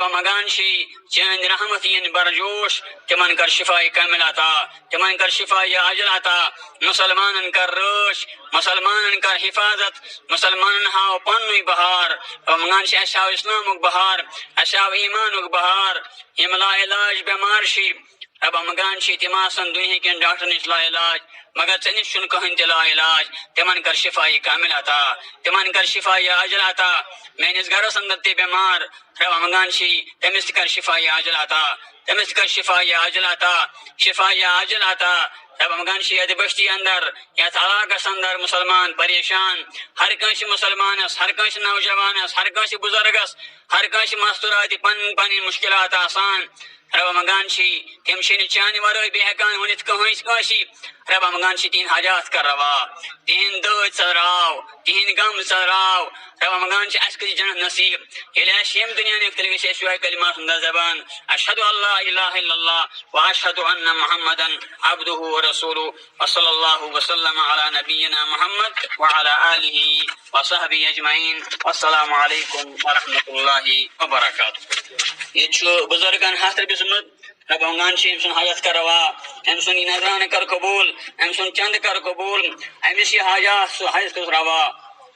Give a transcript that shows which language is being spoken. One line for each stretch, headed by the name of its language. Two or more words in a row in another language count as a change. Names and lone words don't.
Kashmiri: مگان چھِ چٲنۍ رحمت یِن برجوش تِمن کر شفا کامل عطا تِمن کر شفا عاجل عطا مسلمانن کر رٲچھ مسلمانن کر حفاظت مسلمانن ہاو پننُے بہار رمضان چھِ اَسہِ ہاو اِسلامُک بہار اَسہِ ہاو ایٖمانُک بہار یِم لا علاج بٮ۪مار چھِ رب مگان چھِ تِم آسن دُنہِکٮ۪ن ڈاکٹرن نِش لا علاج مگر ژےٚ نِش چھُنہٕ کٕہۭنۍ تہِ لا علاج تِمن کر شفا کامل عطا تِمن کر شفا عاجل عطا میٲنِس گرس اندر تہِ بٮ۪مار رب مگان چھِ تٔمِس تہِ کر شفا عاجل عطا تٔمِس تہِ کر شفا عاجل عطا شفا عاجل عطا رب مگان چھِ یتھ بستی اندر یتھ علاقس اندر مسلمان پریشان ہر کٲنٛسہِ مُسلمانس ہر کٲنٛسہِ نوجوانس ہر کٲنٛسہِ بُزرگس ہر کٲنٛسہِ مستوٗراتہِ پنٕنۍ پنٕنۍ مُشکلات آسان رب مگان چھِ تِم چھِنہٕ چانہِ ورٲے بیٚیہِ ہٮ۪کان ؤنِتھ کٲنٛسہِ رب مگان چھِ تِہنٛدۍ حاجات کر روا تِہنٛدۍ دٲدۍ ژٔلراو تِہنٛدۍ غم ژٔلراو رب مگان چھِ اَسہِ کٔرۍ جنت نصیٖب ییٚلہِ اَسہِ ییٚمہِ دُنیا نِکھ تیٚلہِ گژھِ اَسہِ یِہوٚے کلمہ سُنٛد زبان
Arabic: اشہدُ اللہ الہ الا اللہ واشہدُ ان محمدن عبدہ ورسولہ وصلی اللہ وسلم علی نبینا محمد وعلی آلہ وصحبہ اجمعین والسلام علیکم ورحمۃ اللہ وبرکاتہ
Kashmiri: ییٚتہِ چھُ بُزرگن 100 رۄپیہِ سوٗزمُت رب مگان چھِ أمۍ سُنٛد حاجت کر روا أمۍ سُنٛد یہِ نذرانہٕ کر قبوٗل أمۍ سُنٛد چندٕ کر قبوٗل أمِس یہِ حاجات سُہ حاجت کر روا